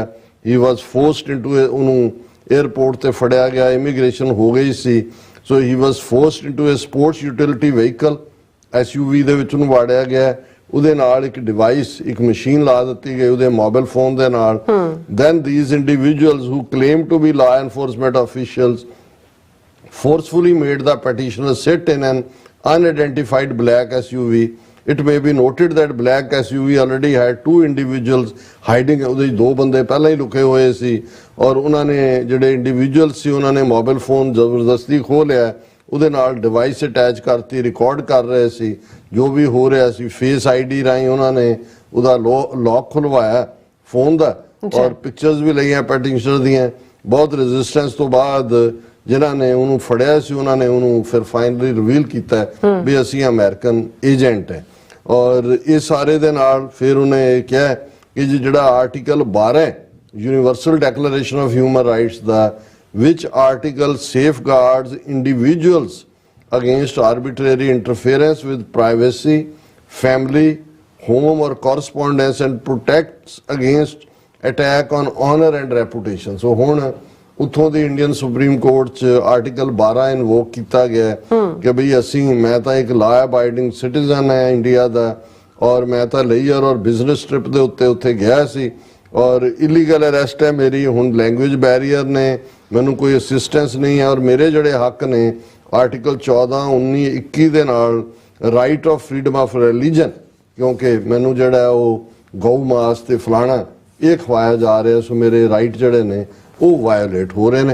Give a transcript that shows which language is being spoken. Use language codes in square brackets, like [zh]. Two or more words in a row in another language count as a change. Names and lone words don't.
[en] he was forced into, [pa] ਉਹਨੂੰ 에ਅਰਪੋਰਟ ਤੇ ਫੜਿਆ ਗਿਆ, ਇਮੀਗ੍ਰੇਸ਼ਨ ਹੋ ਗਈ ਸੀ, ਸੋ [en] he was forced into a sports utility vehicle, [pa] SUV ਦੇ ਵਿੱਚ ਉਹਨੂੰ ਵਾੜਿਆ ਗਿਆ। ਉਹਦੇ ਨਾਲ ਇੱਕ ਡਿਵਾਈਸ, ਇੱਕ ਮਸ਼ੀਨ ਲਾ ਦਿੱਤੀ ਗਈ ਉਹਦੇ ਮੋਬਾਈਲ ਫੋਨ ਦੇ ਨਾਲ। [en] ਦੈਨ these individuals who claim to be law enforcement officials forcefully made the petitioner sit in an unidentified black SUV. It may be noted that black SUV already had 2 individuals hiding. [pa] ਉਹਦੇ 2 ਬੰਦੇ ਪਹਿਲਾਂ ਹੀ ਲੁਕੇ ਹੋਏ ਸੀ ਔਰ ਉਹਨਾਂ ਨੇ ਜਿਹੜੇ ਇੰਡੀਵਿਜੂਅਲ ਸੀ ਉਹਨਾਂ ਨੇ ਮੋਬਾਈਲ ਫੋਨ ਜ਼ਬਰਦਸਤੀ ਖੋਹ ਲਿਆ, ਉਹਦੇ ਨਾਲ [en] device attach [pa] ਕਰਤੀ, ਰਿਕਾਰਡ ਕਰ ਰਹੇ ਸੀ ਜੋ ਵੀ ਹੋ ਰਿਹਾ ਸੀ। [en] face ID [pa] ਰਾਹੀਂ ਉਹਨਾਂ ਨੇ ਉਹਦਾ ਲੌਕ ਖੁਲਵਾਇਆ ਫੋਨ ਦਾ ਔਰ ਪਿਕਚਰਸ ਵੀ ਲਈਆਂ ਪੈਟੀਸ਼ਨਰ ਦੀਆਂ। ਬਹੁਤ ਰੈਜ਼ਿਸਟੈਂਸ ਤੋਂ ਬਾਅਦ ਜਿਨ੍ਹਾਂ ਨੇ ਉਹਨੂੰ ਫੜਿਆ ਸੀ ਉਹਨਾਂ ਨੇ ਉਹਨੂੰ ਫਿਰ [en] finally reveal [pa] ਕੀਤਾ ਵੀ ਅਸੀਂ [en] American agent [pa] ਹੈ। ਔਰ ਇਹ ਸਾਰੇ ਦੇ ਨਾਲ ਫਿਰ ਉਹਨੇ ਕਿਹਾ ਕਿ ਜਿਹੜਾ ਆਰਟੀਕਲ 12 ਯੂਨੀਵਰਸਲ ਡੈਕਲੇਰੇਸ਼ਨ ਆਫ ਹਿਊਮਨ ਰਾਈਟਸ ਦਾ, [en] which article safeguards individuals against arbitrary interference with privacy, family, home or correspondence and protects against attack on honor and reputation. [pa] So ਹੁਣ ਉੱਥੋਂ ਦੀ ਇੰਡੀਅਨ ਸੁਪਰੀਮ ਕੋਰਟ 'ਚ ਆਰਟੀਕਲ 12 ਇਨਵੋਕ ਕੀਤਾ ਗਿਆ ਕਿ ਬਈ ਮੈਂ ਤਾਂ ਇੱਕ [en] law abiding citizen [pa] ਹੈ ਇੰਡੀਆ ਦਾ ਔਰ ਮੈਂ ਤਾਂ ਲੇਜ਼ਰ ਔਰ [en] business trip [pa] ਦੇ ਉੱਤੇ ਗਿਆ ਸੀ ਔਰ [en] illegal arrest [pa] ਹੈ ਮੇਰੀ। ਹੁਣ [en] language barrier [pa] ਨੇ, ਮੈਨੂੰ ਕੋਈ ਅਸਿਸਟੈਂਸ ਨਹੀਂ ਹੈ ਔਰ ਮੇਰੇ ਜਿਹੜੇ ਹੱਕ ਨੇ ਆਰਟੀਕਲ 14, 19, 21 ਦੇ ਨਾਲ [en] right of freedom of religion, [pa] ਕਿਉਂਕਿ ਮੈਨੂੰ ਜਿਹੜਾ ਉਹ ਗਊ ਮਾਸ ਤੇ ਫਲਾਣਾ ਇਹ ਖਵਾਇਆ ਜਾ ਰਿਹਾ, ਸੋ ਮੇਰੇ ਰਾਈਟ ਜਿਹੜੇ ਨੇ ਉਹ ਵਾਇਓਲੇਟ ਹੋ ਰਹੇ ਨੇ।